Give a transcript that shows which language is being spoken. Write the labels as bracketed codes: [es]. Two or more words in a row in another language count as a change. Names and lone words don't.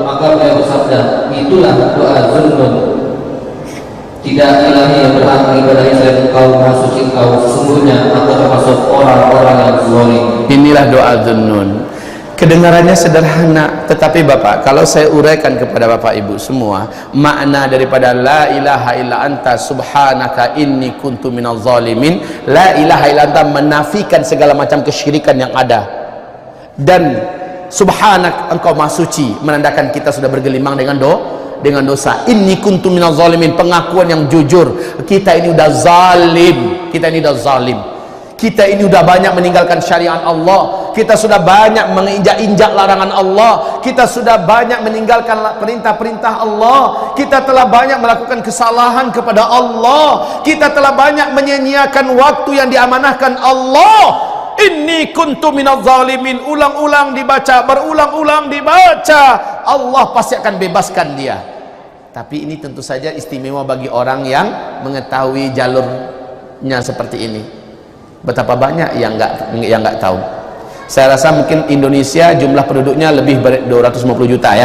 [id] Maka beliau bersabda, itulah doa Zunnun. Tidak ilahi yang berhak mengibadahi selain engkau, maha suci engkau. Sesungguhnya aku termasuk orang-orang yang zalim. Inilah doa Zunnun. Kedengarannya sederhana, tetapi Bapak, kalau saya uraikan kepada Bapak Ibu semua, makna daripada [ar] لا إله إلا أنت سبحانك إني كنت من الظالمين, لا إله إلا أنت [id] menafikan segala macam kesyirikan yang ada, dan subhanak engkau maha suci menandakan kita sudah bergelimang dengan dosa. [ar] إني كنت من الظالمين, [id] pengakuan yang jujur, kita ini udah zalim, kita ini udah zalim. Kita ini sudah banyak meninggalkan syariat Allah, kita sudah banyak menginjak-injak larangan Allah, kita sudah banyak meninggalkan perintah-perintah Allah, kita telah banyak melakukan kesalahan kepada Allah, kita telah banyak menyia-nyiakan waktu yang diamanahkan Allah. [ar] إني كنت من الظالمين, [id] ulang-ulang dibaca, berulang-ulang dibaca, Allah pasti akan bebaskan dia. Tapi ini tentu saja istimewa bagi orang yang mengetahui jalurnya seperti ini. Betapa banyak yang nggak tahu. Saya rasa mungkin Indonesia jumlah penduduknya lebih 250 juta ya.